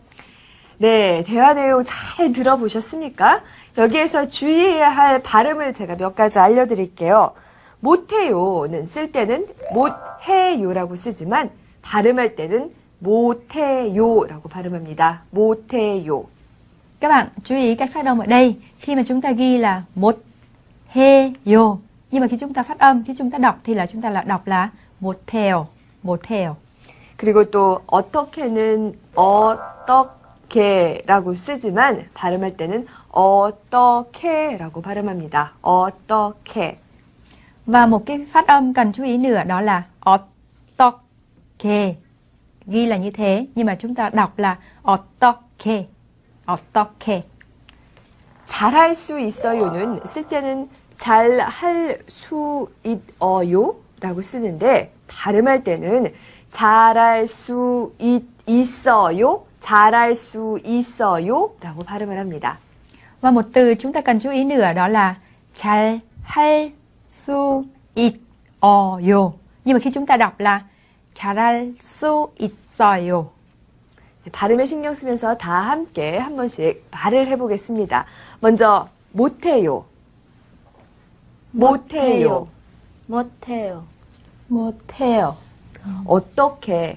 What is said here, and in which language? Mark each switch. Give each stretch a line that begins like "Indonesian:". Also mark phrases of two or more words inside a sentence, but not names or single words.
Korean: 네, 대화 내용 잘 들어보셨습니까? 여기에서 주의해야 할 발음을 제가 몇 가지 알려드릴게요. 못해요는 쓸 때는 못해요라고 쓰지만 발음할 때는 못해요라고 발음합니다. 못해요.
Vietnamese: Các bạn chú ý cách phát âm ở đây. Khi mà chúng ta ghi là một he yo, nhưng mà khi chúng ta phát âm, khi chúng ta đọc thì chúng ta đọc là một theo, một theo.
Korean: 그리고 또 어떻게는 어떻게라고 쓰지만 발음할 때는 어떻게라고 발음합니다. 어떻게.
Vietnamese: Và một cái phát âm cần chú ý nữa đó là 어떻게. Ghi là như thế, nhưng mà chúng ta đọc là
Korean: 어떻게, 어떻게. 잘할 수 있어요는 쓸 때는 잘할 수 있어요라고 쓰는데 발음할 때는 잘할 수 있어요, 잘할 수 있어요라고 발음을 합니다.
Vietnamese: Và một từ chúng ta cần chú ý nữa đó là
Korean: 잘할 수 있어요.
Vietnamese: Nhưng mà khi chúng ta đọc là
Korean: 잘할 수 있어요. 발음에 신경 쓰면서 다 함께 한 번씩 말을 해보겠습니다. 먼저 못해요. 못해요. 못해요. 못해요. 어떻게